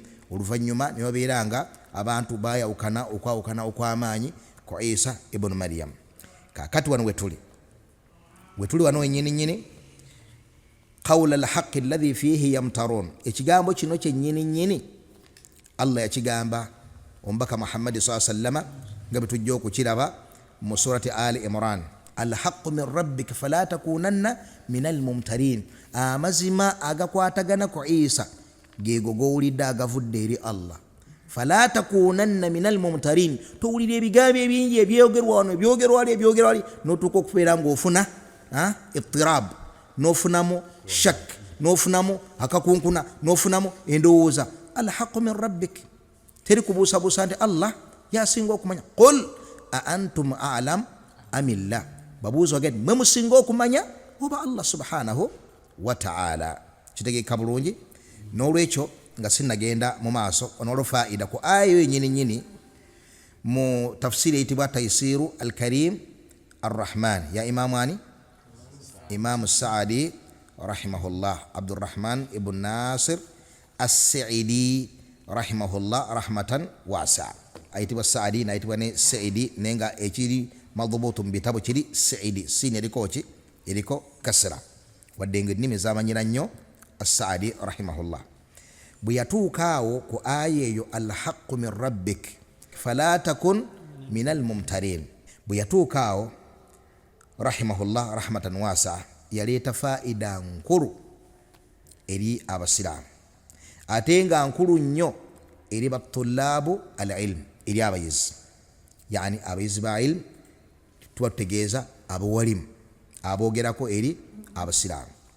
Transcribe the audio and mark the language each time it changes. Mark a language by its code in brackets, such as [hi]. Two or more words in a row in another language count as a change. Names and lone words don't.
[lg] Oluvannyuma ne babeera nga abantu bayawukana okwawukana okw'amaanyi ku Isa ibn Maryam. Kakati wano wetuli wano wennyini [ar] قول الحق الذي فيه يمترون, [lg] ekigambo kino kyennyini Allah yakigamba omubaka Muhammad [ar] صلى الله عليه وسلم [lg] nga bwe tujja okukiraba mu surati Ali Imran, [ar] الحق من ربك فلا تكونن من الممترين. [lg] Amazima agakwatagana ku Isa geego gowulidde agavudde eri Allah. [ar] فلا تكونن من الممترين, [lg] towulira ebigambo ebingi ebyogerwa wano ebyogerwa wali n'otuuka okubeera ng'ofuna ittirab, n'ofunamu shak, n'ofunamu akakunkuna, n'ofunamu endowooza. [ar] الحق من ربك, [lg] teri kubuusabuusa nti Allah yasinga okumanya. [ar] قل أأنتم أعلم أم الله, [lg] babuuza bagati mwe musinga okumanya oba [ar] الله سبحانه وتعالى. [lg] Kitegeeka bulungi. N'olwekyo nga sinnagenda mu maaso, onolwo faida ku ayo yennyini mu tafsiri eyitibwa Taysiru al-Karim ar-Rahman ya Imam Saadi rahimahullah, Abdurrahman ibn Nasir as-Sa'idi rahimahullah [ar] رحمة واسعة. [lg] Ayitibwa Saadi nayitibwa ne Saidi, nenga ekiri madhubutu mu bitabo kiri Saidi, sini eriko kasra, wadde nga ennimi zamanyira nnyo as-Saadi rahimahullah. Bwe yatuukaawo ku aya eyo [ar] الحق من ربك فلا تكن من الممترين, [lg] bwe yatuukaawo [ar] رحمه الله رحمة واسعة, [lg] yaleeta faida nkulu eri abasiraamu, ate nga nkulu nnyo eri [ar] طلاب العلم, [lg] eri abayizi, yani abayizi ba ilm, tubategeeza abawalimu aboogerako eri abasiraamu.